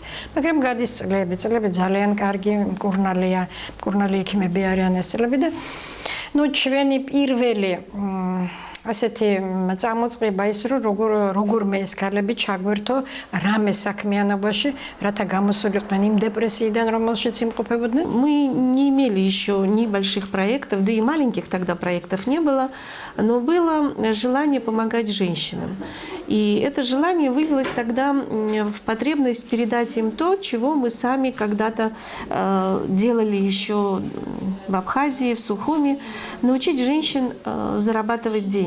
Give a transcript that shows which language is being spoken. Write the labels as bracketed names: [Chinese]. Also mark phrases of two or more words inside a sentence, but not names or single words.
[Georgian] მაგრამ გადის წლები ძალიან კარგი, მკურნალი ექიმები არიან ეს წლები და ჩვენი პირველი ასეთი წამოწყება ის რომ როგორმე ეს ქალები ჩაგვერთო რამე საქმიანობაში, რათა გამოსულიყვნენ იმ депрессиიდან, რომელშიც იმყოფებოდნენ. [Russian] Мы не имели еще ни больших проектов, да и маленьких тогда проектов не было, но было желание помогать женщинам. И это желание вылилось тогда в потребность передать им то, чего мы сами когда-то делали еще в Абхазии, в Сухуми, научить женщин зарабатывать деньги.